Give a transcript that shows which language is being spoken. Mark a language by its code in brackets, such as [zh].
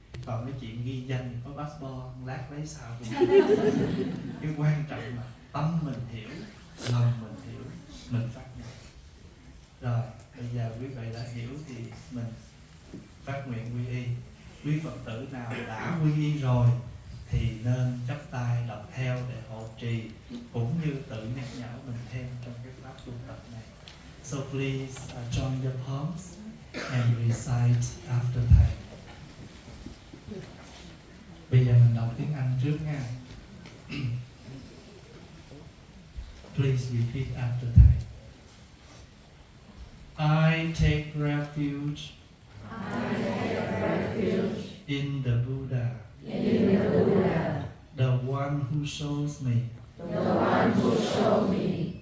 [vi] Còn cái chuyện ghi danh có passport, lát lấy sao cũng cái quan trọng là tâm mình hiểu, lòng mình hiểu, mình phát nguyện. Rồi, bây giờ quý vị đã hiểu thì mình phát nguyện quy y. Quý Phật tử nào đã quy y rồi thì nên chắp tay đọc theo để hộ trì, cũng như tự nhắc nhở mình thêm trong cái pháp tu tập này. [en] So please join your palms and recite after thầy. [vi] Bây giờ mình đọc tiếng Anh trước nha. [en] Please repeat after thầy. I take refuge in the Buddha. the one who shows me the one who showed me